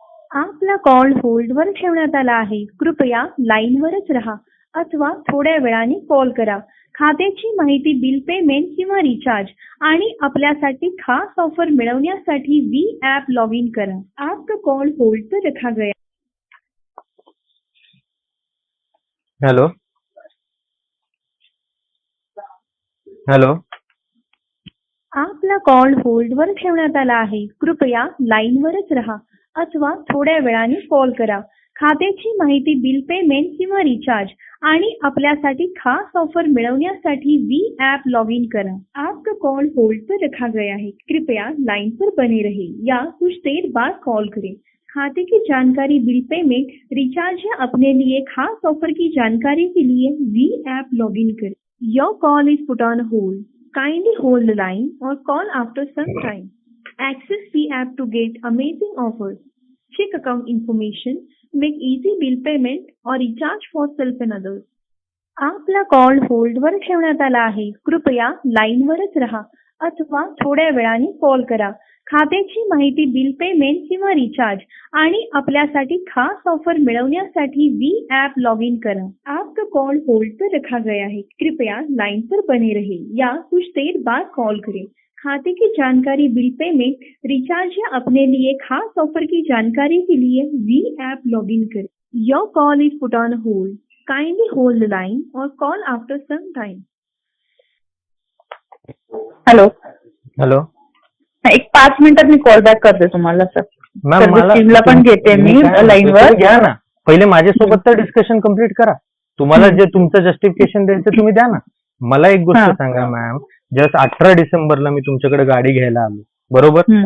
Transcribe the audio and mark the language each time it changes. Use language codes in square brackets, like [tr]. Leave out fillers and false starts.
[mr] आपला कॉल होल्डवर ठेवण्यात आला आहे. कृपया लाईनवरच राहा अथवा थोड्या वेळाने कॉल करा. खात्याची माहिती, बिल पेमेंट किंवा रिचार्ज आणि आपल्यासाठी खास ऑफर मिळवण्यासाठी वी ॲप लॉग इन करा. [hi] आपका कॉल होल्ड पर रखा गया. हॅलो हॅलो [mr] आपला कॉल होल्डवर ठेवण्यात आला आहे. कृपया लाईनवरच राहा अथवा थोड्या वेळाने कॉल करा. खात्याची माहिती, बिल पेमेंट किंवा रिचार्ज आणि आपल्यासाठी खास ऑफर मिळवण्यासाठी वी ॲप लॉग इन करा. [hi] आपका कॉल होल्ड पर रखा गया है. कृपया लाइन पर बने रहे या कुछ देर बाद कॉल करें. खाते की जानकारी, बिल पेमेंट, रिचार्ज या अपने लिए खास ऑफर की जानकारी के लिए वी ऐप लॉग इन करें. [en] Your call is put on hold. Kindly hold the line और call after some time. Access V app to get amazing offers. Check account information, make easy bill payment or recharge for self and others. [mr] आपला call होल्डवर ठेवण्यात आला आहे. कृपया लाईनवरच राहा अथवा थोड्या वेळाने कॉल करा. खात्याची माहिती, बिल पेमेंट किंवा रिचार्ज आणि आपल्यासाठी खास ऑफर मिळवण्यासाठी वी ॲप लॉग इन करा. [hi] आपका कॉल होल्ड पर रखा गया है. कृपया लाइन पर बने रहे या कुछ देर बाद कॉल करें. खाते की जानकारी, बिल पेमेंट, रिचार्ज या अपने लिए खास ऑफर की जानकारी के लिए वी ऐप लॉग इन करें. [en] Your call is put on hold. Kindly hold the line और call after some time. Hello hello [mr] एक 5 मिनिटात मी कॉल बॅक करते तुम्हाला सर. मॅम मला टीमला पण घेते मी लाईनवर. घ्या ना, पहिले माझ्यासोबत तर डिस्कशन कम्प्लीट करा. तुम्हाला जे तुमचं जस्टिफिकेशन द्यायचं तुम्ही द्या ना. मला एक गोष्ट सांगा मॅम, जस्ट 18 डिसेंबरला मी तुमच्याकडे गाडी घ्यायला आलो बरोबर.